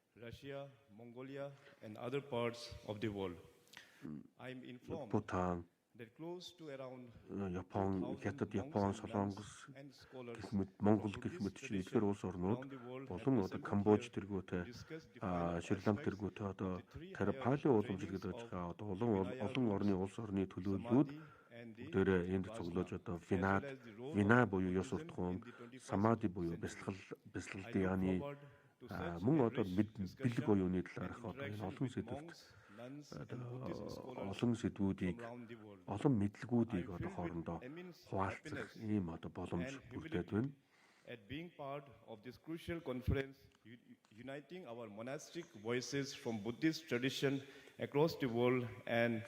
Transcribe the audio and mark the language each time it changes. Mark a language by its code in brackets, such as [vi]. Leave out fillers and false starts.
[en] Russia, Mongolia, and other parts of the world. I am informed [mn] Бутан, [en] that close to around [mn] Япон, Хятад, Япон, Солонгос гэх мэт Монгол гэх мэт эдгээр улс орнууд болон одоо Камбож тэргүүтэй Шри Ланк тэргүүтэй одоо тэр Пали уламжлалыг дагаж байгаа одоо олон орны улс орны төлөөллүүд бүгдээрээ энд цуглуулж одоо вина буюу ёс суртахуун, самади буюу бясалгалын яаны мөн одоо бэлэг буюуны талаарх одоо энэ олон сэдвүүдийг олон мэдлгүүдийг одоо хоорондоо хуваалцах ийм одоо боломж бүрдээд байна. [en] At being part of this crucial conference, uniting our monastic voices from Buddhist tradition across the world and